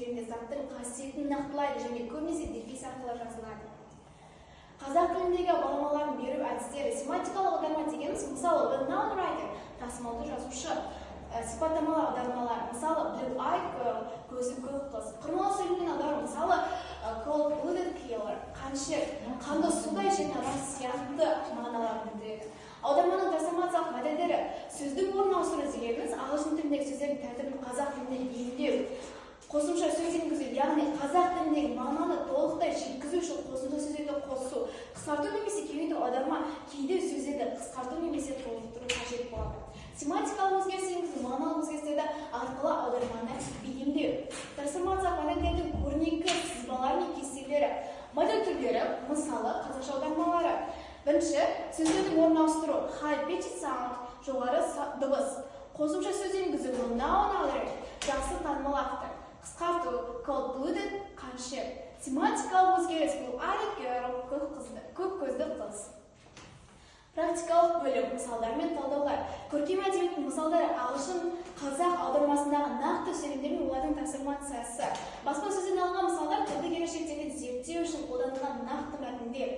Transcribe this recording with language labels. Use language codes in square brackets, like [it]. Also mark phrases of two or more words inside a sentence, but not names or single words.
[kk] заттың қасиетін нақтылайды және көбінесе дефис арқылы жазылады. Қазақ тіліндегі баламаларын беру әдістері. Семантикалық аударма дегеніміз, мысалы, [en] the noun writer, [kk] тасымалды жазушы, сипаттамалы аудармалар, мысалы, [en] blue-eyed girl, [kk] көзі көк қыз. Құрмалы сөйлеммен аудару, мысалы, [en] cold-blooded killer, [kk] қаншық, қанды судай және адам сияқты мағыналарын білдіреді. Аударманың трансформациялық модельдері. Сөздің орын ауыстыру дегеніміз, ағылшын тіліндегі сөздердің тәртібін қазақ тіліне бейімдеу. Қосымша сөз енгізу, яғни қазақ тіліндегі мағынаны толықтай жеткізу үшін қосымша сөздерді қосу, қысқарту немесе кеңейту. Аударма кейде сөздерді қысқарту немесе толықтыру қажет болады. Семантикалық өзгеріс енгізу, мағыналық өзгерістерді арқылы аударманы бейімдеу. Трансформациялық модельдердің көрнекі сызбалары мен кестелері. Модель түрлері, мысалы, қазақша аудармалары. Бірінші, сөздердің орын ауыстыру, [en] high pitched sound, [kk] жоғары дыбыс. Қосымша сөз енгізу, [en] noun author, [kk] жақсы танымал автор. Қысқарту, cold-blooded, қаншық. Семантикалық өзгеріс, [en] blue-eyed girl, [kk] көк көзді қыз. Практикалық бөлім, мысалдар мен талдаулар. Көркем әдебиеттің мысалдары ағылшын қазақ аудармасындағы нақты сөйлемдер мен олардың трансформациясы. Басқа сөзден алынған мысалдар тілдік ерекшеліктерді зерттеу үшін қолданылған нақты мәтіндер.